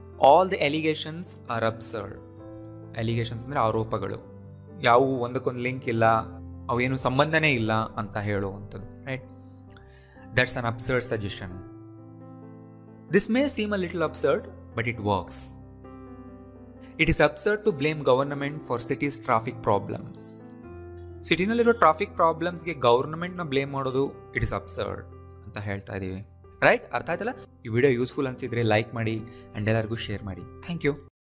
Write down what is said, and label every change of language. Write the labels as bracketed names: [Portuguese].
[English] All the allegations are absurd. [Kannada] Allegations ಅಂದರೆ ಆರೋಪಗಳು, ಯಾವುವು ಒಂದಕ್ಕೊಂದು ಲಿಂಕ್ ಇಲ್ಲ, ಅವೇನು ಸಂಬಂಧನೇ ಇಲ್ಲ ಅಂತ ಹೇಳುವಂಥದ್ದು. Right? [English] That's an absurd suggestion. This may seem a little absurd, but it works. It is absurd to blame government for city's traffic problems. [Kannada] ಸಿಟಿನಲ್ಲಿರೋ traffic ಪ್ರಾಬ್ಲಮ್ಸ್ಗೆ ಗೌರ್ಮೆಂಟ್ನ blame ಮಾಡೋದು [English] it is absurd [Kannada] ಅಂತ ಹೇಳ್ತಾ ಇದ್ದೀವಿ. ರೈಟ್? ಅರ್ಥ ಆಯ್ತಲ್ಲ? ಈ ವಿಡಿಯೋ ಯೂಸ್ಫುಲ್ ಅನಿಸಿದ್ರೆ like ಮಾಡಿ and ಎಲ್ಲರಿಗೂ ಶೇರ್ ಮಾಡಿ. Thank you.